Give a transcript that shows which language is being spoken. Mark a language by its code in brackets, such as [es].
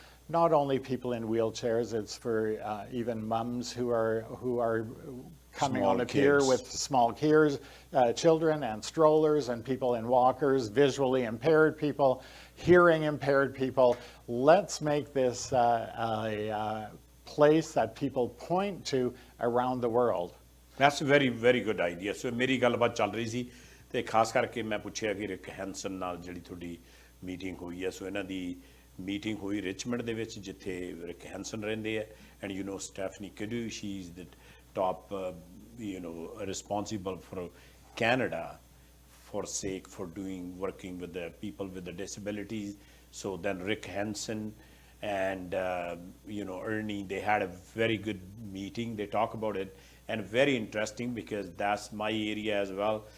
[en] Not only people in wheelchairs, it's for even mums who are coming on the pier with small children and strollers, and people in walkers, visually impaired people, hearing impaired people. Let's make this a place that people point to around the world. That's a very, very good idea. [pa] So ਮੇਰੀ ਗੱਲਬਾਤ ਚੱਲ ਰਹੀ ਸੀ ਤੇ ਖਾਸ ਕਰਕੇ ਮੈਂ ਪੁੱਛਿਆ ਕਿ ਰਿਕ ਹੈਂਸਨ ਨਾਲ ਜਿਹੜੀ ਤੁਹਾਡੀ ਮੀਟਿੰਗ ਹੋਈ ਹੈ, ਸੋ ਇਹਨਾਂ ਦੀ ਮੀਟਿੰਗ ਹੋਈ ਰਿਚਮੰਡ ਦੇ ਵਿੱਚ ਜਿੱਥੇ ਰਿਕ ਹੈਂਸਨ ਰਹਿੰਦੇ ਹੈ, [en] And you know Stephanie Cadieux, she is the top responsible for Canada for working with the people with the disabilities. So then Rick Hansen and Ernie, they had a very good meeting. They talk about it, and very interesting because that's my area as well.